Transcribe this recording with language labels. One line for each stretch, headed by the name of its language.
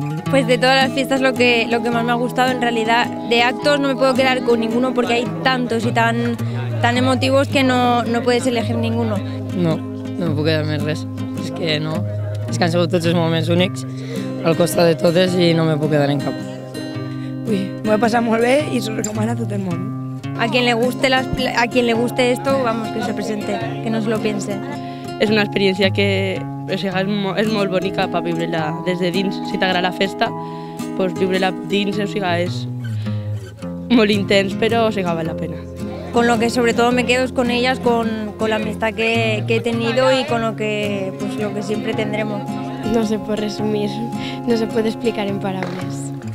Spanish: Pues de todas las fiestas lo que más me ha gustado, en realidad de actos no me puedo quedar con ninguno porque hay tantos y tan emotivos que no puedes elegir ninguno.
Catalan: No me puc quedar més res, és que no, és que han sigut tots els moments únics al costat de totes i no me puc quedar en cap. Uy, m'ho he passat molt bé i s'ho recomana a tot el món.
Spanish: A quien le guste esto, vamos, que se presente, que no se lo piense.
Catalan: És una experiència que és molt bonica per viure-la des de dins. Si t'agrada la festa, doncs viure-la dins, és molt intens, però val la pena.
Spanish: Con lo que sobre todo me quedo es con ellas, con la amistad que he tenido y con lo que siempre tendremos. No se puede resumir, no se puede explicar en palabras.